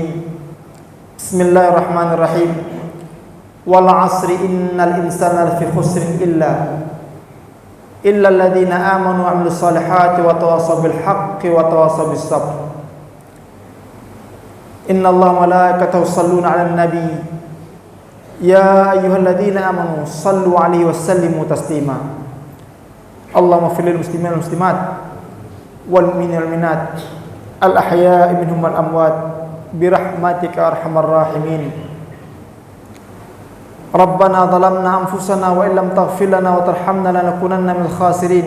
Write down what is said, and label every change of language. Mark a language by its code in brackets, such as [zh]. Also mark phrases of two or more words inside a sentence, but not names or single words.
[ar] بسم الله الرحمن الرحيم. والعصر إن الإنسان لفي خسر إلا الذين آمنوا وعملوا الصالحات وتواصوا بالحق وتواصوا بالصبر. إن الله وملائكته يصلون على النبي. يا أيها الذين آمنوا صلوا عليه وسلموا تسليما. اللهم اغفر للمسلمين والمسلمات والمؤمنين والمؤمنات الأحياء منهم والأموات برحمتك أرحم الراحمين. ربنا ظلمنا أنفسنا وإن لم تغفر لنا وترحمنا لنكونن من الخاسرين.